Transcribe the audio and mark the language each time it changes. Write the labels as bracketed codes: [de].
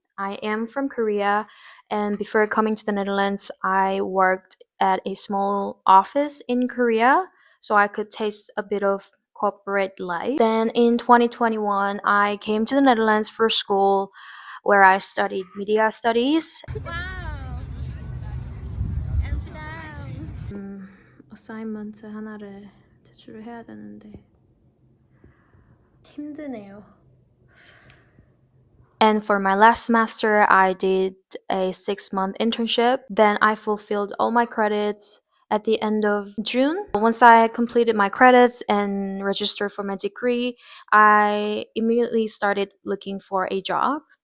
[en] I am from Korea, and before coming to the Netherlands, I worked at a small office in Korea so I could taste a bit of corporate life. Then in 2021, I came to the Netherlands for school where I studied media studies. [ko] 와우, Amsterdam. 어사이먼트 하나를 제출을 해야 되는데 힘드네요. [en] And for my last semester, I did a 6-month internship. Then I fulfilled all my credits at the end of June. Once I completed my credits and registered for my degree, I immediately started looking for a job.